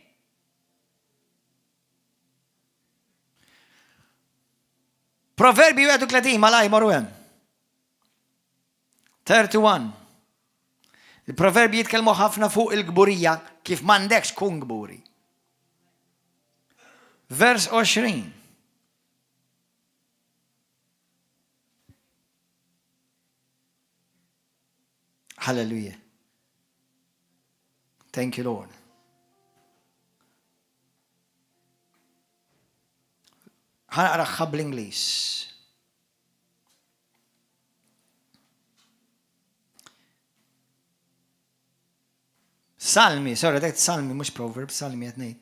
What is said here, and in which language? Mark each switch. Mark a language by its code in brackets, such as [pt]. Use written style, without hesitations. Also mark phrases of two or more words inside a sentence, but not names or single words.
[mt] Proverbi 31 malaj marru hemm. 31. Il-proverbi jitkellmu ħafna fuq il-gburija kif m'għandekx kun gburi. Vers 20. Hallelujah. [en] Thank you, Lord. [mt] ħanaqra bl-Ingliż. Salmi, sorry, dak Salmi mhux Proverbs, Salmi qed ngħid.